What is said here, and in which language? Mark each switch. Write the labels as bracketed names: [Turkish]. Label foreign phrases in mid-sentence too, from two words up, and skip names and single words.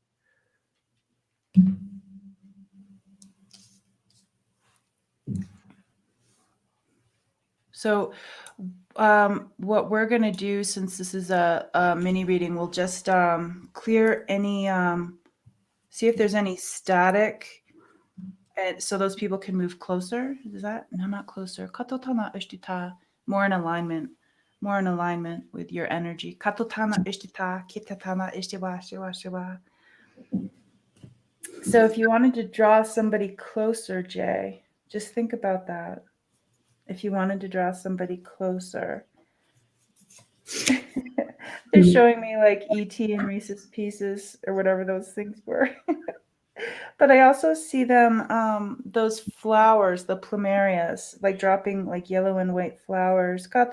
[English] So what we're going to do, since this is a mini reading, we'll just clear any, see if there's any static, and so those people can move closer. Is that? No, not closer. Katotana ishtita. More in alignment with your energy. Katotana ishtita, kitatana ishtiwa, shiwa, shiwa. So if you wanted to draw somebody closer, Jay, just think about that. If you wanted to draw somebody closer. They're showing me like E.T. and Reese's Pieces or whatever those things were. But I also see them, those flowers, the plumerias, like dropping like yellow and white flowers.